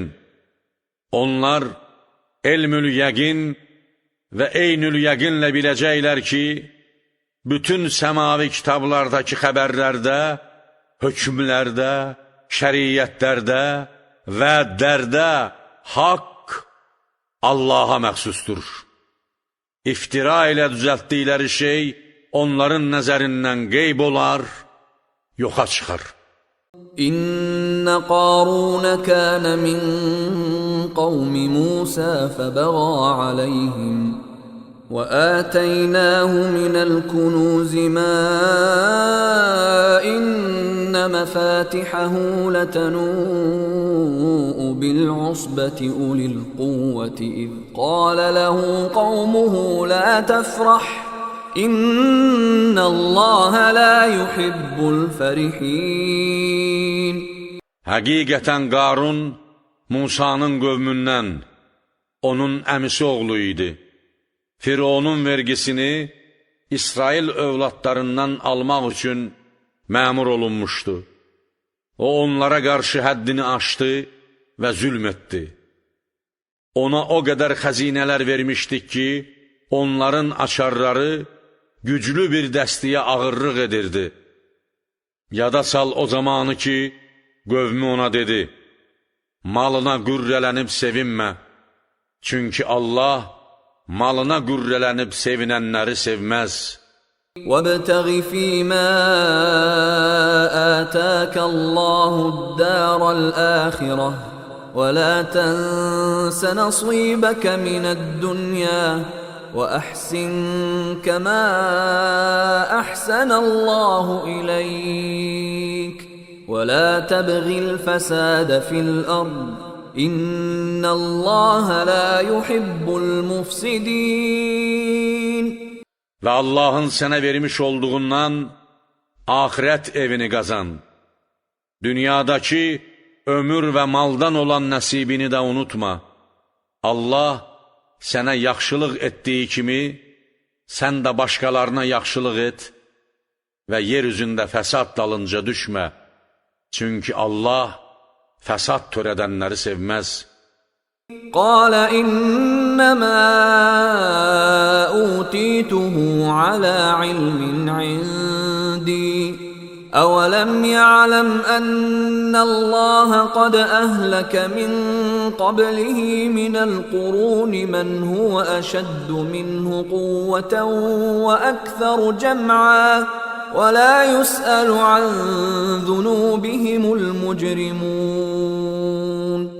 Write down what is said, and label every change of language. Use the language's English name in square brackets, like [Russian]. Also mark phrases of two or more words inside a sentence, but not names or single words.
[Azerbaijani] Onlar elmül yəqin və eynül yəqinlə biləcəklər ki, bütün səmavi kitablardakı xəbərlərdə, hökmlərdə, şəriyyətlərdə, vədlərdə haqq Allaha məxsusdur. İftira ilə düzəltdikləri şey onların nəzərindən qeyb olar, yoxa çıxar. [Arabic] إن قارون كان من قوم موسى فبغى عليهم وآتيناه من الكنوز ما إن مفاتحه لتنوء بالعصبة أولي القوة إذ قال له قومه لا تفرح إن الله لا يحب الفرحين [Azerbaijani] Həqiqətən Qarun Musanın qövmündən onun əmisi oğlu idi. Fironun vergisini İsrail övladlarından almaq üçün məmur olunmuşdu. O onlara qarşı həddini aşdı və zülm etdi. Ona o qədər xəzinələr vermişdik ki, onların açarları güclü bir dəstiyə ağırlıq edirdi. Yada sal o zamanı ki, qövmü ona dedi, malına qürrələnib sevinmə, çünki Allah malına qürrələnib sevinənləri sevməz. [Arabic] وَابْتَغِ فِيمَا آتَاكَ اللَّهُ الدَّارَ الْآخِرَةَ وَلَا تَنْسَ نَصِيبَكَ مِنَ الدُّنْيَا وَأَحْسِنْ كَمَا أَحْسَنَ اللَّهُ إِلَيْكَ وَلَا تَبْغِ الْفَسَادَ فِي الْأَرْضِ إِنَّ اللَّهَ لَا يُحِبُّ الْمُفْسِدِينَ [Azerbaijani] Və Allahın sənə vermiş olduğundan axirət evini qazan. Dünyadakı ömür və maldan olan nəsibini də unutma. Allah sənə yaxşılıq etdiyi kimi, sən də başqalarına yaxşılıq et və yer üzündə fəsad dalınca düşmə. Çünki Allah fəsad törədənləri sevməz. [Arabic] قال إنما أوتيته على علم عندي أولم يعلم أن الله قد أهلك من قبله من القرون من هو أشد منه قوة وأكثر جمعا ولا يسأل عن ذنوبهم المجرمون.